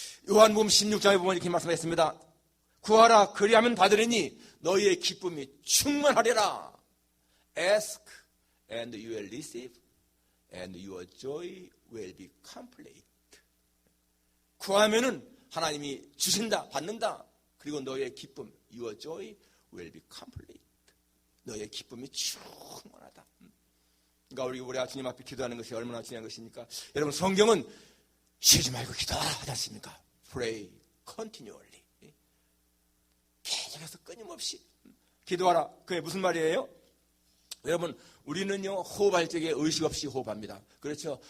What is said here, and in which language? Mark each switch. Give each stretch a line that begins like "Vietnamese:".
Korean: 요한복음 16장에 보면 이렇게 말씀했습니다. 구하라 그리하면 받으리니 너희의 기쁨이 충만하리라.
English: Ask and you will receive. and your joy will be complete.
Korean: 구하면은 하나님이 주신다, 받는다. 그리고 너의 기쁨,
English: your joy will be complete.
Korean: 너의 기쁨이 충만하다. 그러니까 우리가 주님 앞에 기도하는 것이 얼마나 중요한 것입니까? 여러분, 성경은 쉬지 말고 기도하라 하지 않습니까?
English: Pray continually.
Korean: 계속해서 끊임없이 기도하라. 그게 무슨 말이에요? 여러분, 우리는요, 호흡할 적에 의식 없이 호흡합니다. 그렇죠?